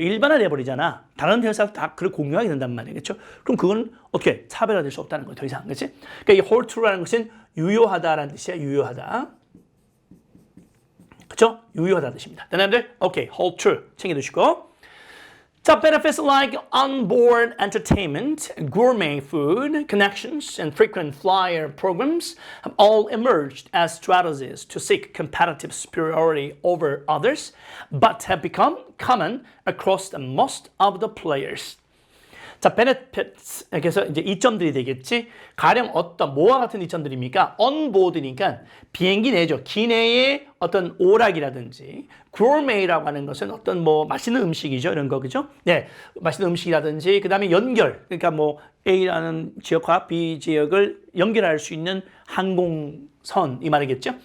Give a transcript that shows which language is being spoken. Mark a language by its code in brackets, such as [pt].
[ko] 일반화돼 버리잖아. 다른 회사도 다 그걸 공유하게 된단 말이에요. 그렇죠? 그럼 그건 어떻게 차별화될 수 없다는 거예요. 더 이상. 그렇지? 그러니까 이 [en] hold true [ko] 라는 것은 유효하다라는 뜻이야. 유효하다. 그렇죠? 유효하다는 뜻입니다. 여러분들, 오케이. [en] hold true [ko] 챙겨 두시고. [en] 자, benefits like onboard entertainment, gourmet food, connections, and frequent flyer programs have all emerged as strategies to seek competitive superiority over others, but have become common across the most of the players. [ko] 자, benefits, 그래서 이제 이점들이 되겠지. 가령 어떤 뭐와 같은 이점들입니까? onboard니까 비행기 내죠. 기내의 어떤 오락이라든지, gourmet라고 하는 것은 어떤 맛있는 음식이죠. 이런 거, 그죠? 네, 맛있는 음식이라든지, 그 다음에 연결. 그러니까 A라는 지역과 B 지역을 연결할 수 있는 항공선, 이 말이겠죠?